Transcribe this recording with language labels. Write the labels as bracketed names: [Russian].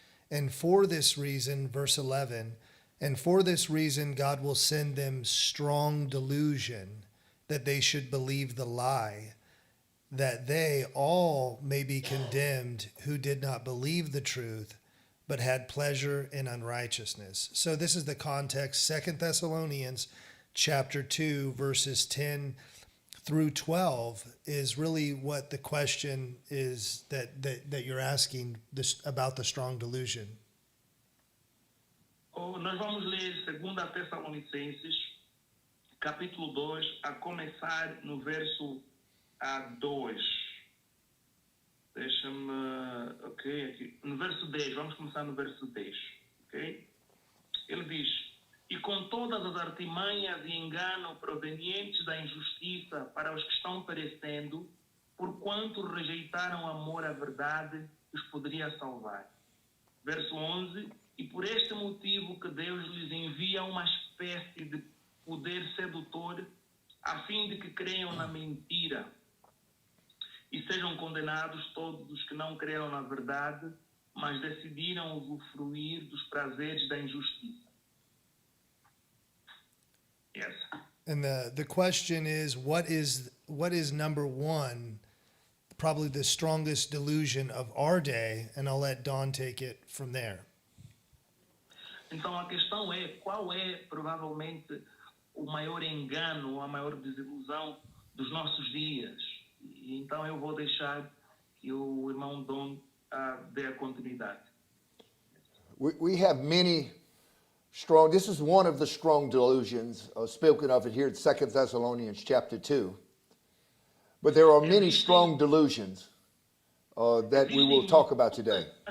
[English] And for this reason, verse 11, and for this reason God will send them strong delusion, that they should believe the lie, that they all may be condemned who did not believe the truth, but had pleasure in unrighteousness. So this is the context. 2 Thessalonians chapter 2, verses 10 through 12 is really what the question is that you're asking this, about the strong delusion. [Portuguese] Nós vamos ler 2 Tessalonicenses, capítulo 2, a começar no verso 2. Deixa-me. Ok, aqui. No verso 10, vamos começar no verso 10. Ok? Ele diz: E com todas as artimanhas e engano provenientes da injustiça para os que estão perecendo, porquanto rejeitaram o amor à verdade que os poderia salvar. Verso 11: E por este motivo que Deus lhes envia uma espécie de poder sedutor, a fim de que creiam na mentira e sejam condenados todos os que não creram na verdade, mas decidiram usufruir dos prazeres da injustiça. [English] Yes. And the question is, what is number one, probably the strongest delusion of our day? And I'll let Don take it from there. [Portuguese] Então a questão é, qual é provavelmente o maior engano, a maior desilusão dos nossos dias? E então eu vou deixar que o irmão Dom dê a continuidade. [English] We have many strong, this is one of the strong delusions, spoken of it here in 2 Thessalonians chapter 2. But there are many strong delusions that we will talk about today.